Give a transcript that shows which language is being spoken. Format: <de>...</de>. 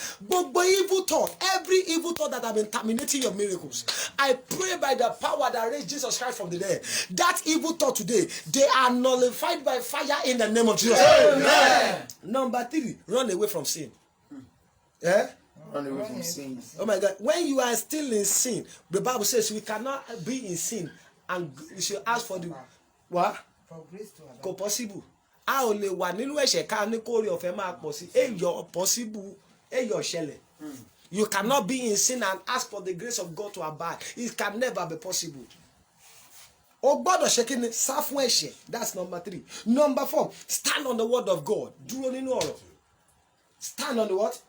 <en>But evil thought, every evil thought that have been terminating your miracles, I pray by the power that raised Jesus Christ from the dead, that evil thought today, they are nullified by fire in the name of Jesus. Amen. Number 3, run away from sin. Yeah? Run away from sin. Oh my God. When you are still in sin, the Bible says we cannot be in sin and we should ask for the what? For grace to allow.</en> <yo>Ko possible. A ò lè wà nínú ẹ̀ṣẹ̀ ká ní kórè ọ̀fẹ́ máa pọ̀ sí. Èyọ̀ possible. Èyọ̀ ṣẹlẹ̀.</yo> <en>You cannot be in sin and ask for the grace of God to abide. It can never be possible. O gbọ́dọ̀ ṣe kí ni sá fún ẹ̀ṣẹ̀. That's number 3. Number 4, stand on the word of God. Dúró nínú ọ̀rọ̀. Stand on the what?</en>